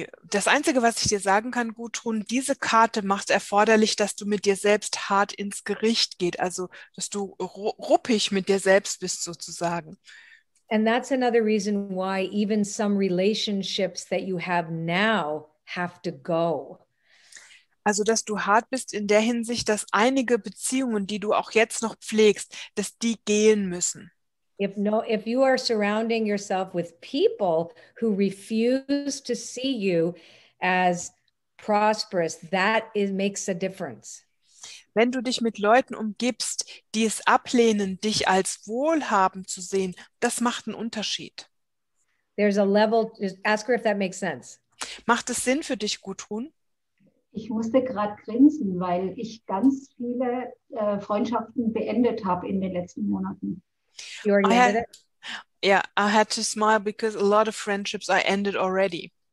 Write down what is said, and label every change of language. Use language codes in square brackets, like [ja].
[de] Das Einzige, was ich dir sagen kann, Gudrun, diese Karte macht erforderlich, dass du mit dir selbst hart ins Gericht gehst, also dass du ruppig mit dir selbst bist sozusagen. [en] And that's another reason why even some relationships that you have now have to go. [de] Also, dass du hart bist in der Hinsicht, dass einige Beziehungen, die du auch jetzt noch pflegst, dass die gehen müssen. [en] If you are surrounding yourself with people who refuse to see you as prosperous, makes a difference. [de] Wenn du dich mit Leuten umgibst, die es ablehnen, dich als wohlhabend zu sehen, das macht einen Unterschied. [en] There's a level, just ask her if that makes sense. [de] Macht es Sinn für dich, Gudrun? Ich musste gerade grinsen, weil ich ganz viele Freundschaften beendet habe in den letzten Monaten. [en] You already ended it? Yeah, I had to smile because a lot of friendships I ended already.